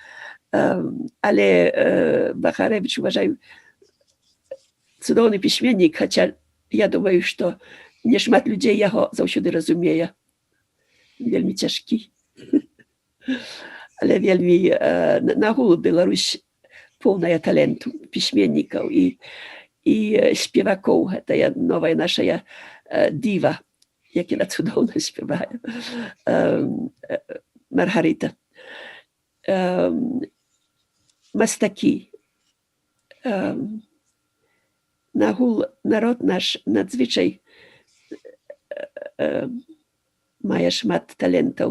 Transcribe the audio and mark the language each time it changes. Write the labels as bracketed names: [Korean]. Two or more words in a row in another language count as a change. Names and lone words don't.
[Belarusian] Але Бахарэвіч, уважаю, цудоўны пісьменнік, хаця я думаю, што не шмат людзей яго заўсёды разумее. Вельмі цяжкі. Але вельмі нагул Беларусь поўная таленту пісьменнікаў і спевакоў. Гэта новая наша діва, яка цудоўна спявае. Маргарыта. Мастакі. Нагул народ наш надзвычай мае шмат талентаў.